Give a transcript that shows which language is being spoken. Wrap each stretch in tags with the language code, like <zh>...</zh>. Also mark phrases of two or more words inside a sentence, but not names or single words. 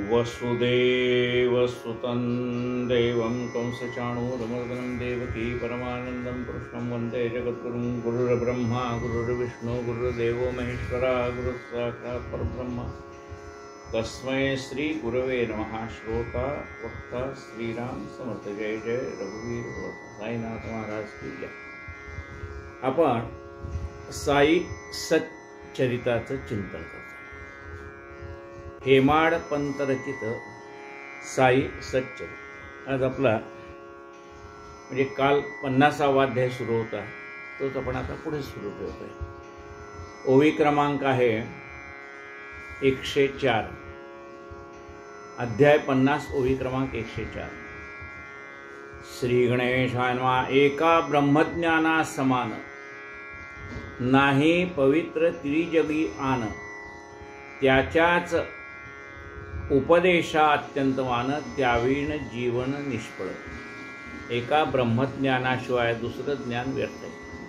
<sa>वसुदेवसुतं देवं कंसचाणूरमर्दनं देवकी परमानन्दं कृष्णं वन्दे जगद्गुरुं। गुरुर्ब्रह्मा गुरुर्विष्णु गुरुर्देवो महेश्वरा गुरुः साक्षात् परब्रह्म तस्मै श्री गुरवे नमः।</sa> <mr>श्रोता वक्ता श्रीराम समर्थ। जय जय रघुवीर</mr> <hi>साईनाथ महाराज की जय।</hi> <mr>आपण साई सच्चरिताचं चिंतन करतो। हेमाड पंत रचित साई सच्चरित। आज आपला म्हणजे काल 50वा अध्याय सुरू होता, तोच आपण आता पुढे सुरू ठेवतोय। ओवी क्रमांक आहे 104, अध्याय 50, ओवी क्रमांक 104।</mr> <sa>श्री गणेशाय नमः।</sa> <mr>एका ब्रह्मज्ञाना समान नाही पवित्र त्रिजगी आन, त्याच्याच उपदेशा अत्यंतवान, त्यावीण जीवन निष्फळ। एका ब्रह्मज्ञानाशिवाय दुसरं ज्ञान व्यर्थ आहे।</mr>